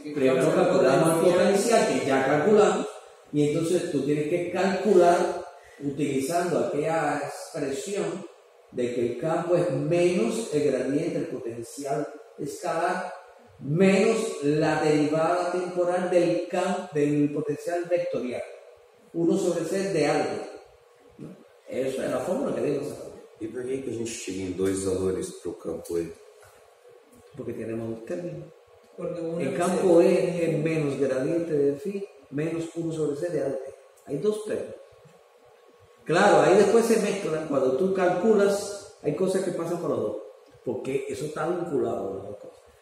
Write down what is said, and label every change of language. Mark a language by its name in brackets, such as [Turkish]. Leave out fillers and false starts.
[Spanish] primero calculamos el potencial que ya calculamos, y entonces tú tienes que calcular utilizando aquella expresión de que el campo es menos el gradiente del potencial escalar menos la derivada temporal del potencial vectorial, 1 sobre c de algo. [Portuguese] Essa é a fórmula que Deus sabe. E por que a gente chega em dois valores para o campo E? [Spanish] Porque tenemos un término. El campo E es menos gradiente de phi menos 1 sobre c de algo. Hay dos términos. Claro, ahí después se mezclan. Cuando tú calculas, hay cosas que pasan por los dos, porque eso está vinculado a las dos cosas.